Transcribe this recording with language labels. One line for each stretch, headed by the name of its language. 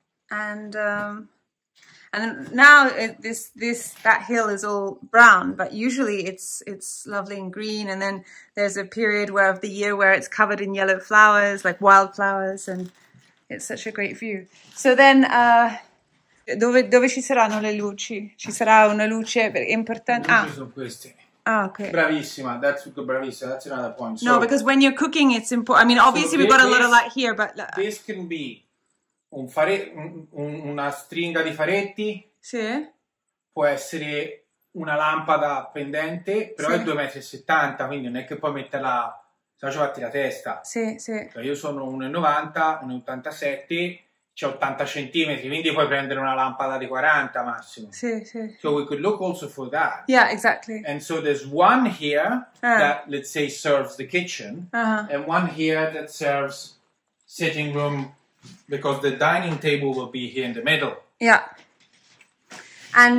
English: And now that hill is all brown, but usually it's lovely and green. And then there's a period of the year where it's covered in yellow flowers, like wildflowers, and it's such a great view.
Italian: So then, dove ci saranno le luci? Ci sarà una luce importante? Le luci sono queste.
English: Ah, okay.
Italian: Bravissima. Bravissima.
English: That's another point. So, no, because when you're cooking, it's important. I mean, obviously we've got a lot of light here, but this can be
Italian: una stringa di faretti. Sì. Può essere una lampada pendente, però è 2,70 m, quindi non è che puoi metterla, se no ci fatti la testa. Sì. Cioè io sono 1,90 m, 1,87 m, c'è 80 cm, quindi puoi prendere una lampada di 40 massimo. Sì.
English: So we could look also for that. Yeah, exactly. And so there's one here that, let's say, serves the kitchen, and one here that serves sitting room, because the dining table will be here in the middle. Yeah. And